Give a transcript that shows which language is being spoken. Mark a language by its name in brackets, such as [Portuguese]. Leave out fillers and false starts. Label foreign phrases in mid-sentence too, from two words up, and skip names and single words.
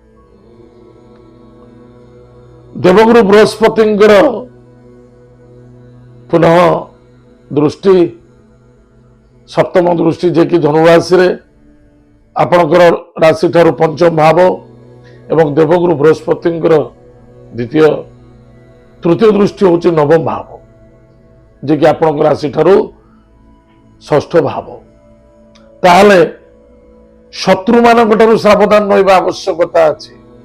[Odia] ଦେବଗୁରୁ ବୃହସ୍ପତି ପୁନଃ ଦୃଷ୍ଟି ସପ୍ତମ ଦୃଷ୍ଟି ଯେ କି ଧନୁରାଶି ରେ ଆପଣଙ୍କର ରାଶି ଠାରୁ ପଞ୍ଚମ ଭାବ ଏବଂ ଦେବଗୁରୁ ବୃହସ୍ପତିଙ୍କର ଦ୍ୱିତୀୟ ତୃତୀୟ ଦୃଷ୍ଟି ହେଉଛି ନବମ ଭାବ, ଯେ କି ଆପଣଙ୍କ ରାଶି ଠାରୁ ଷଷ୍ଠ ଭାବ। ତାହେଲେ ଶତ୍ରୁମାନଙ୍କ ଠାରୁ ସାବଧାନ ରହିବା ଆବଶ୍ୟକତା ଅଛି।